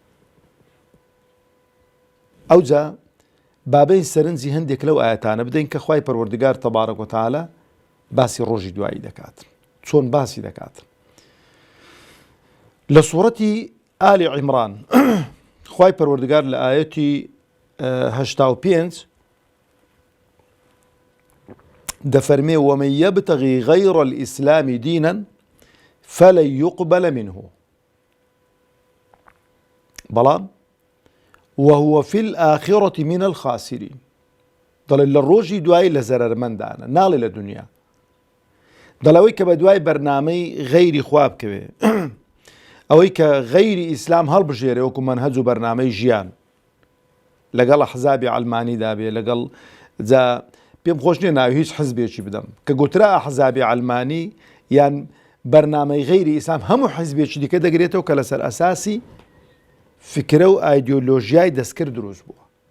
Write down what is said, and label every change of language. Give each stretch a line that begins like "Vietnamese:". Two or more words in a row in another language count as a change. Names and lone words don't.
Central Kurdish: ئەوجا بابەی سەرنجی هەندێک لەو ئاەتانە بدەین کە خوای پەروەردگار تەبارەک و تەعالا باسی ڕۆژی دوایی دەکات، چۆن باسی دەکات. لە سوورەتی ئالی عیمران خوای پەروەردگار لە ئاەتی 85 دەفەرمێ
Arabic: ومن يبتغي غير الإسلام دينا فلن يقبل منه
Central Kurdish: بەڵام
Arabic: وهو في الآخرة من الخاسرين.
Central Kurdish: دەڵێ لە ڕۆژی دوایی لە زەرەرمەندانە، ناڵێ لە دنیا. دەڵەوەی کە بە دوای بەرنامەی غەیری خوا بکەوێ، ئەوەی کە غەیری ئیسلام هەڵبژێرێ وەکو مەنهەج و بەرنامەی ژیان، لەگەڵ ئەحزابی عەلمانیدا بێ، لەگەڵ جا پێم خۆش نییە ناوی هیچ حزبێکی بدەم کە گوترا ئەحزابی عەلمانی یان بەرنامەی غەیری ئیسلام هەموو حزبێکی دیکە دەگرێتەوە کە لەسەر ئەساسی فکرە و ئایدیۆلۆژیای دەستکرد دروست بووە.